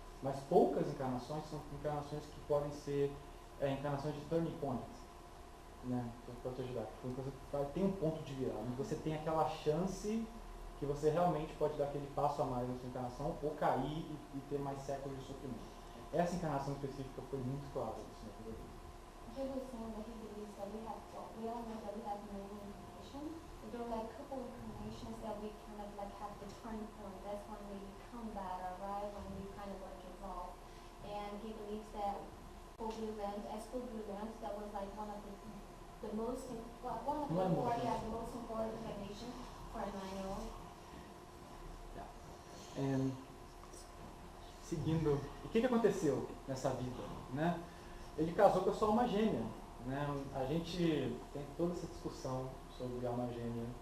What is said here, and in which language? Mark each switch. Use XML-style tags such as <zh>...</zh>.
<pt>Mas poucas encarnações são encarnações que podem ser encarnações de</pt> <en>turning point,</en> <pt>né? Para te ajudar. Tem um ponto de virada, onde você tem aquela chance que você realmente pode dar aquele passo a mais na sua encarnação ou cair e ter mais séculos de sofrimento. Essa encarnação específica foi muito clara isso na vida dele.</pt> <en>He was saying that he believes that we have, well, we all know that we have many incarnations. But there are like a couple incarnations that we kind of like have the turning point. That's when we become better, right? When we kind of like evolve. And he believes that as Fulgurant, that was like one of the most important, the most important incarnation for a 9-year-old.</en> <pt>Seguindo, o que aconteceu nessa vida, né? Ele casou com a sua alma gêmea, né? A gente tem toda essa discussão sobre alma gêmea.</pt>